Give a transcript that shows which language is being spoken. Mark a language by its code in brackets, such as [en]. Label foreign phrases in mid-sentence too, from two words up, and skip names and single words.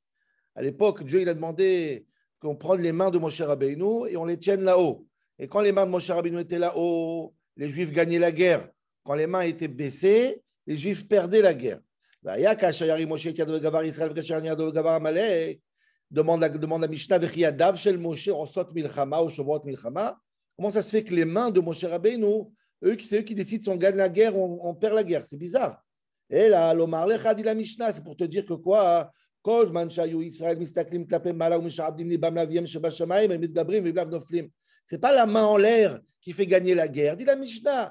[fr] À l'époque, Dieu il a demandé qu'on prenne les mains de Moshe Rabbeinu et on les tienne là-haut. Et quand les mains de Moshe Rabbeinu étaient là-haut, les Juifs gagnaient la guerre. Quand les mains étaient baissées, les Juifs perdaient la guerre. Demande la Mishnah, [he] וכי ידיו של משה עושות מלחמה או שובתות מלחמה. [fr] Comment ça se fait que les mains de Moshe Rabbeinu, c'est eux qui décident si on gagne la guerre ou on perd la guerre? C'est bizarre. Et là, l' [he] אומר לך [fr] dit la Mishnah, c'est pour te dire que quoi? C'est pas la main en l'air qui fait gagner la guerre, dit la Mishnah.